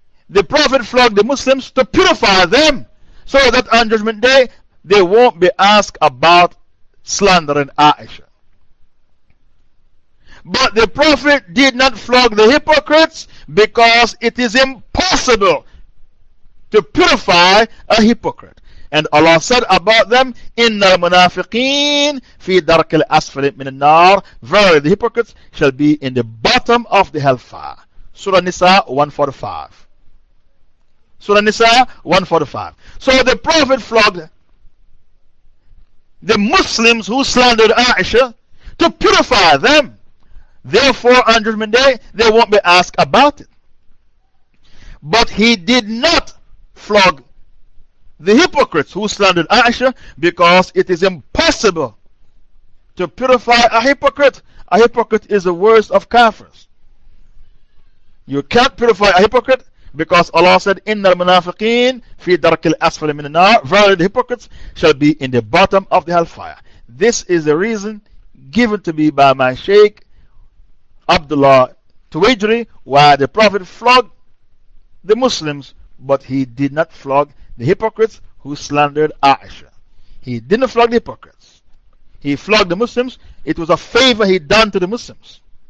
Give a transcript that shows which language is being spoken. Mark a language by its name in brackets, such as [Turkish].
[English] The Prophet flogged the Muslims to purify them so that on Judgment Day they won't be asked about slandering Aisha. But the Prophet did not flog the hypocrites because it is impossible to purify a hypocrite. And Allah said about them, [Arabic] إِنَّ الْمُنَافِقِينَ فِي دَرْكِ الْأَسْفَلِ مِنَ النَّارِ. [English] Verily the hypocrites shall be in the bottom of the hellfire. Surah Nisa 145. Surah Nisa 145. So the Prophet flogged the Muslims who slandered Aisha to purify them. Therefore, on Judgment Day, they won't be asked about it. But he did not flog the hypocrites who slandered Aisha because it is impossible to purify a hypocrite. A hypocrite is the worst of kafirs. You can't purify a hypocrite. Because Allah said, [Arabic] إِنَّ الْمُنَافِقِينَ فِي دَرْكِ الْأَسْفَلِ مِنَ النَّارِ. [English] Verily the hypocrites shall be in the bottom of the hellfire. This is the reason given to me by my Sheikh Abdullah Tuwajiri, why the Prophet flogged the Muslims, but he did not flog the hypocrites who slandered Aisha. He didn't flog the hypocrites. He flogged the Muslims. It was a favor he done to the Muslims.